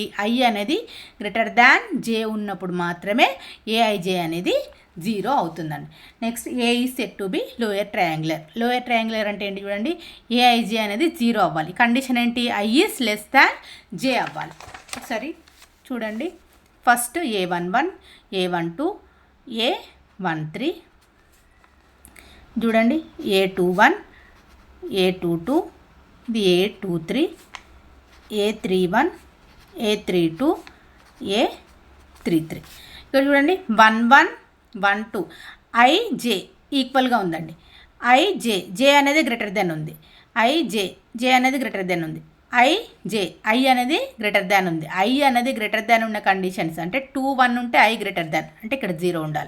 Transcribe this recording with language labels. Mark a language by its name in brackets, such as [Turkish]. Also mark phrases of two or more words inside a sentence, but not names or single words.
[Telugu] I అనేది [English] greater than [Telugu] జే ఉన్నప్పుడు మాత్రమే ఏఐజే అనేది 0 అవుతుందండి. [English] next A is set to be lower triangular. lower triangular [Telugu] అంటే ఏంటి చూడండి, ఏఐజే అనేది 0 అవ్వాలి. కండిషన్ ఏంటి? [English] I is less than J [Telugu] అవ్వాలి. ఒకసారి చూడండి. ఫస్ట్ A11 A12 A13 చూడండి, A21 A22 ఇది A23 A31 A32 A33. ఇక్కడ చూడండి 1 1 1 2 IJ ఈక్వల్గా ఉందండి. జే అనేది [English] greater than [Telugu] ఉంది. జే అనేది [English] greater than [Telugu] ఉంది. I అనేది [English] greater than [Telugu] ఉంది. I అనేది [English] greater than [Telugu] ఉన్న కండిషన్స్ అంటే 2 1 ఉంటే I [English] greater than [Telugu] అంటే ఇక్కడ 0 ఉండాలి.